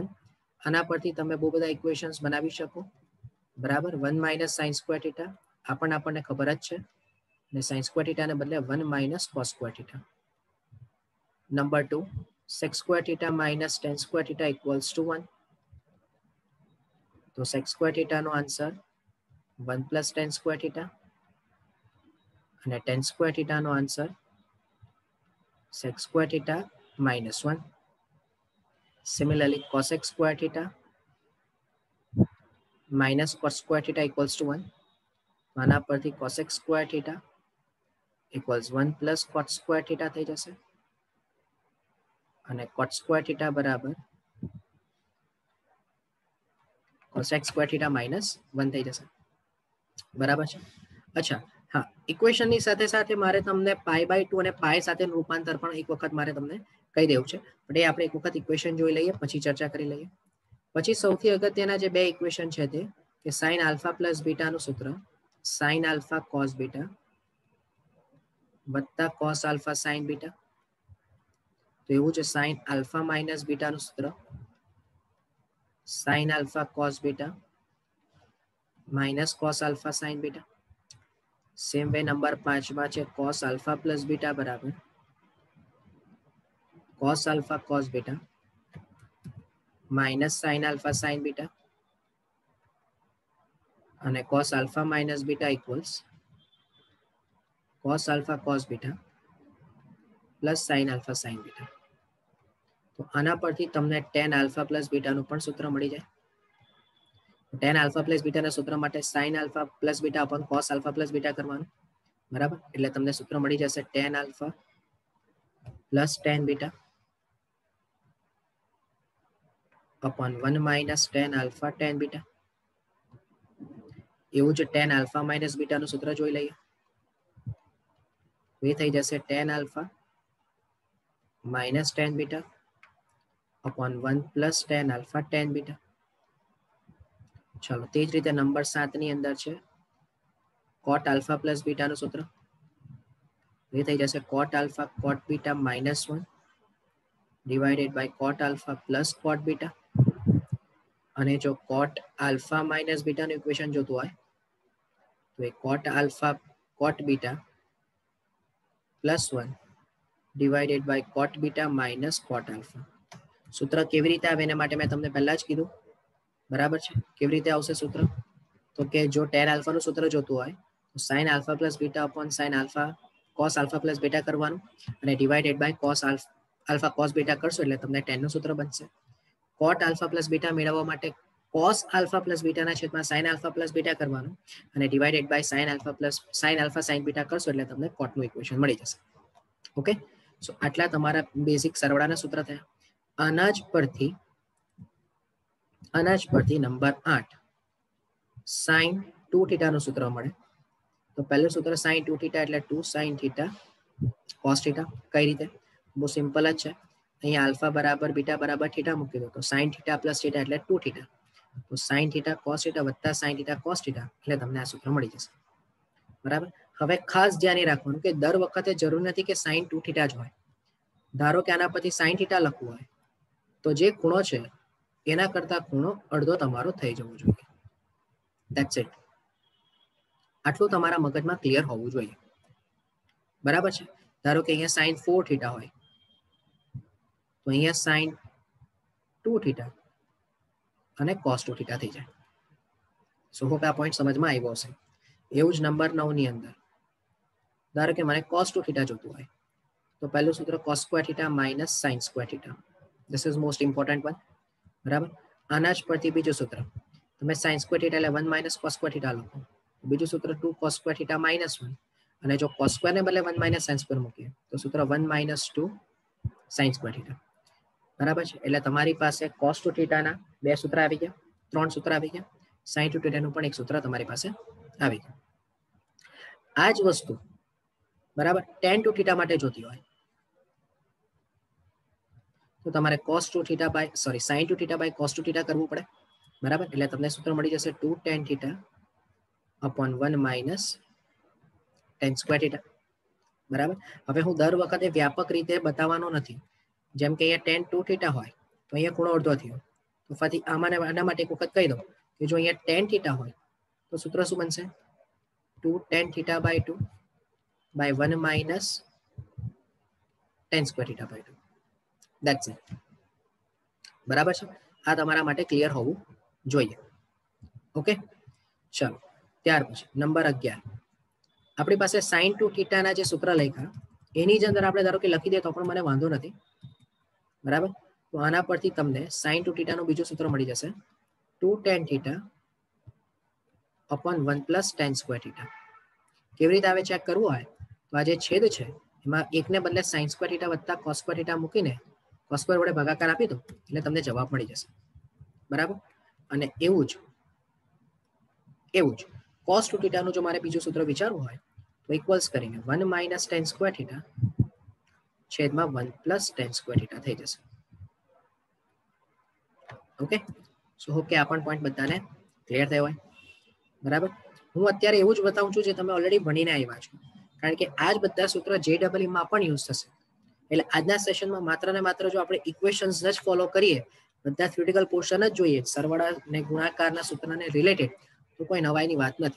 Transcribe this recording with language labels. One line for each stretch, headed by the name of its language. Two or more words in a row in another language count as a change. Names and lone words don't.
Gujarati: આના પરથી તમે બહુ બધા ઇક્વેશન્સ બનાવી શકો. બરાબર,
English: 1 minus sine square theta
Gujarati: આપણને ખબર જ છે, અને
English: sine square thetane
Gujarati: બદલે
English: 1 minus cos square theta. Number 2, sec square theta minus tan square theta equals to 1.
Gujarati: તો
English: sec square thetano
Gujarati: આન્સર
English: 1 plus tan square theta,
Gujarati: અને
English: tan square thetano
Gujarati: આન્સર
English: sec square theta minus 1. Similarly, cosec square theta minus cos square theta equals to 1.
Gujarati: આના પરથી
English: cosec square theta equals 1 plus cot square theta
Gujarati: થઈ જશે, અને
English: cot square theta
Gujarati: બરાબર
English: cosec square theta minus 1
Gujarati: થઈ જશે. બરાબર છે. અચ્છા, હા, ઇક્વેશનની સાથે સાથે મારે તમને π/2 અને પાઈ સાથેનું રૂપાંતર પણ એક વખત મારે તમને કહી દેવું છે, પણ એ આપણે એક વખત ઇક્વેશન જોઈ લઈએ પછી ચર્ચા કરી લઈએ. પછી સૌથી અગત્યના જે 2 ઇક્વેશન છે તે કે
English: sine alpha plus betanu
Gujarati: સૂત્ર
English: sine alpha cos beta
Gujarati: વત્તા
English: cos alpha sine beta.
Gujarati: તો એવું છે
English: sine alpha minus betanu
Gujarati: સૂત્ર
English: sin alpha cos beta minus cos alpha sin beta. same way
Gujarati: નંબર 5 માં છે
English: cos alpha plus beta
Gujarati: બરાબર
English: cos alpha cos beta minus sin alpha sin beta
Gujarati: અને
English: cos alpha minus beta equals cos alpha cos beta plus sin alpha sin beta.
Gujarati: તો આના પરથી તમને
English: tan alpha plus beta
Gujarati: નું પણ સૂત્ર મળી જાય.
English: tan alpha plus beta
Gujarati: ના સૂત્ર માટે
English: sin alpha plus beta upon cos alpha plus beta
Gujarati: કરવાનું બરાબર. એટલે તમને સૂત્ર મળી જશે
English: tan alpha plus tan beta upon 1 minus tan alpha tan beta.
Gujarati: એવું જ
English: tan alpha minus beta
Gujarati: નું સૂત્ર જોઈ લઈએ. એ થઈ જશે
English: tan alpha minus tan beta upon 1 plus tan alpha tan beta.
Gujarati: ચલો તે જ રીતે નંબર 7 ની અંદર છે
English: cot alpha plus beta
Gujarati: નું સૂત્ર. એ થઈ જશે
English: cot alpha cot beta minus 1 divided by cot alpha plus cot beta.
Gujarati: અને જો
English: cot alpha minus beta
Gujarati: નું ઇક્વેશન જોતું હોય તો એ
English: cot alpha cot beta plus 1 divided by cot beta minus cot alpha.
Gujarati: સૂત્ર કેવી રીતે આવે એના માટે મેં તમને પહેલા જ કીધું બરાબર છે. કેવી રીતે આવશે સૂત્ર? તો કે જો
English: tan alpha
Gujarati: નું સૂત્ર જોતું હોય તો
English: sin alpha plus beta upon sin alpha cos alpha plus beta
Gujarati: કરવાનું અને
English: divided by cos alpha cos beta
Gujarati: કરશો એટલે તમને tan નું સૂત્ર બનશે.
English: cot alpha plus beta
Gujarati: મેળવવા માટે
English: cos alpha plus beta
Gujarati: ના છેદમાં
English: sin alpha plus beta
Gujarati: કરવાનું અને
English: divided by sin alpha sin beta
Gujarati: કરશો એટલે તમને cot નું ઇક્વેશન મળી જશે.
English: okay, so
Gujarati: આટલા તમારા બેઝિક સરવાળાના સૂત્ર થયા. અનાજ પરથી નંબર 8
English: sin 2 theta
Gujarati: નું સૂત્ર મળે. તો પહેલું સૂત્ર
English: sin 2 theta
Gujarati: એટલે
English: 2 sin theta cos theta.
Gujarati: કઈ રીતે? બહુ સિમ્પલ જ છે. અહીંયા આલ્ફા બરાબર બીટા બરાબર થીટા મૂકી દો તો
English: sin theta plus theta
Gujarati: એટલે 2 theta. તો
English: sin theta cos theta
Gujarati: વત્તા
English: sin theta cos theta
Gujarati: એટલે તમને આ સૂત્ર મળી જશે. બરાબર. હવે ખાસ ધ્યાન રાખવાનું કે દર વખતે જરૂર નથી કે
English: sin 2 theta
Gujarati: જ હોય. ધારો કે આના પછી
English: sin theta
Gujarati: લખવું હોય તો જે ખૂણો છે એના કરતા ખૂણો અડધો તમારો થઈ જવો જોઈએ.
English: that's it.
Gujarati: આટલું તમારા મગજમાં ક્લિયર હોવું જોઈએ. બરાબર છે. ધારો કે અહીંયા
English: sin 4 theta
Gujarati: હોય તો અહીંયા
English: sin 2 theta
Gujarati: અને
English: cos 2 theta
Gujarati: થઈ જાય.
English: so hope
Gujarati: આ પોઈન્ટ સમજમાં આવ્યો હશે. એવું જ નંબર 9 ની અંદર ધારો કે મને
English: cos 2 theta
Gujarati: જોતું હોય તો પહેલું સૂત્ર
English: cos square theta minus sin square theta. This is most important one.
Gujarati: બરાબર. આના જ પરથી બીજું સૂત્ર તમે
English: sin square theta
Gujarati: એટલે
English: 1 minus cos square theta
Gujarati: લખો. બીજું સૂત્ર
English: 2 cos square theta minus 1
Gujarati: અને જો
English: cos square
Gujarati: ને બદલે
English: 1 minus sin square
Gujarati: મૂકીએ તો સૂત્ર
English: 1 minus 2 sin square theta.
Gujarati: બરાબર છે. એટલે તમારી પાસે
English: cos 2 theta
Gujarati: ના બે સૂત્ર આવી ગયા, ત્રણ સૂત્ર આવી ગયા.
English: sin 2 theta
Gujarati: નું પણ એક સૂત્ર તમારી પાસે આવી ગયું. આ જ વસ્તુ બરાબર
English: tan 2 theta
Gujarati: માટે જોતી હોય તો તમારે
English: sin 2 theta by cos 2 theta
Gujarati: કરવું પડે. બરાબર. એટલે તમને સૂત્ર મળી જશે
English: 2 tan theta upon 1 minus tan square theta.
Gujarati: બરાબર. હવે હું દર વખતે વ્યાપક રીતે બતાવવાનો નથી. જેમ કે અહીંયા
English: tan 2 theta
Gujarati: હોય તો અહીંયા ખૂણો અડધો થયો તો ફરી આના માટે એક વખત કહી દઉં કે જો અહીંયા
English: tan theta
Gujarati: હોય તો સૂત્ર શું બનશે
English: 2 tan theta by 2 by 1 minus tan square theta by 2. That's it.
Gujarati: બરાબર છે. આ તમારા માટે ક્લિયર હોવું જોઈએ. ઓકે, ચલો ત્યાર પછી નંબર 11 આપણી પાસે
English: sin 2 theta
Gujarati: ના જે સૂત્ર લખ્યા એની જ અંદર આપણે ધારો કે લખી દે તો પણ મને વાંધો નથી. બરાબર. તો આના પરથી તમને
English: sin 2 theta
Gujarati: નું બીજું સૂત્ર મળી જશે
English: 2 tan theta upon 1 plus tan square theta.
Gujarati: કેવી રીતે આવે ચેક કરવું હોય તો આ જે છેદ છે એમાં એકને બદલે
English: sin square theta
Gujarati: વત્તા
English: cos square theta
Gujarati: મૂકીને
English: cos square
Gujarati: વડે ભાગાકાર આપી દો એટલે તમને જવાબ મળી જશે. બરાબર. અને એવું જ
English: cos 2 theta
Gujarati: નું જો મારે બીજું સૂત્ર વિચારવું હોય તો ઇક્વલ્સ કરીને
English: 1 minus tan square theta
Gujarati: છેદમાં
English: 1 plus tan square theta
Gujarati: થઈ જશે.
English: okay, so hope
Gujarati: કે આ પણ પોઈન્ટ બધાને ક્લિયર થયો હોય. બરાબર. હું અત્યારે એવું જ બતાવું છું જે તમે ઓલરેડી ભણીને આવ્યા છો, કારણ કે આ જ બધા સૂત્ર JEE માં પણ યુઝ થશે. એટલે આજના સેશનમાં માત્ર ને માત્ર જો આપણે ઇક્વેશન્સ જ ફોલો કરીએ બધા
English: theoretical portion
Gujarati: જ જોઈએ, સરવાળા ને ગુણાકારના સૂત્રને રિલેટેડ, તો કોઈ નવાઈની વાત નથી.